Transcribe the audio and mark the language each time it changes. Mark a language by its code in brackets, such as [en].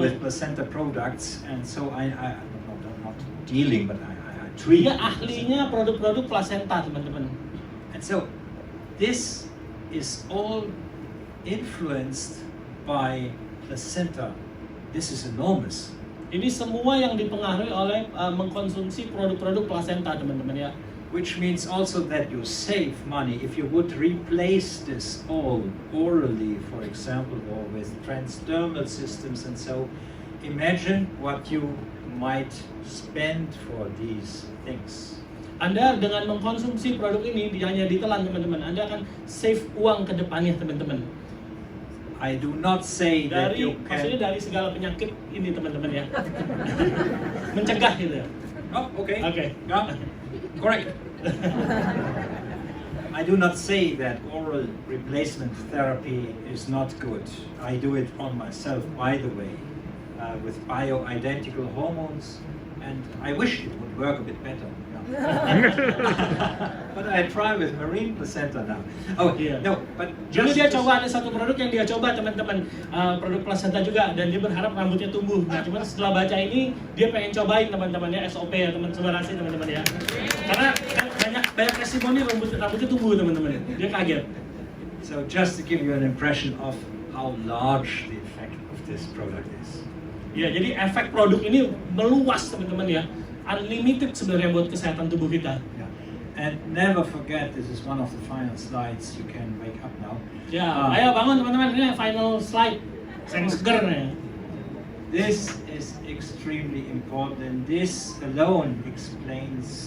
[en] with placenta products, and so I'm not dealing, but I treat. [id] Dia ahlinya produk-produk plasenta teman-teman. [en] And so this is all influenced by placenta. This is enormous. [id] Ini semua yang dipengaruhi oleh mengkonsumsi produk-produk plasenta teman-teman ya. [en] which means also that you save money. If you would replace this all orally, for example, or with transdermal systems and so, imagine what you might spend for these things. [id] Anda dengan mengkonsumsi produk ini hanya ditelan teman-teman, Anda akan save uang ke depannya teman-teman. [en] I do not say that you [id] Maksudnya [en] can... [id] dari segala penyakit ini teman-teman ya. Mencegah gitu ya. [en] Oh, okay. Okay. Yeah, correct. I do not say that oral replacement therapy is not good. I do it on myself, by the way, with bioidentical hormones, and I wish it would work a bit better. But I try with marine placenta now. Oh, Yeah. no, but [id] Dulu [en] just... [id] dia coba, ada satu produk yang dia coba teman-teman, produk placenta juga, dan dia berharap rambutnya tumbuh. Nah, cuman setelah baca ini, dia pengen cobain teman-teman ya, SOP ya, teman-teman ya. Karena banyak testimoni rambutnya tumbuh teman-teman. Dia kaget. [en] So just to give you an impression of how large the effect of this product is. [id] Ya, jadi efek produk ini meluas teman-teman ya. Unlimited sebenarnya buat kesehatan tubuh kita. [en] Yeah. And never forget, this is one of the final slides. You can wake up now. [id] Ya, ayo bangun teman-teman, ini final slide. Saya seger nih. [en] This is extremely important, and this alone explains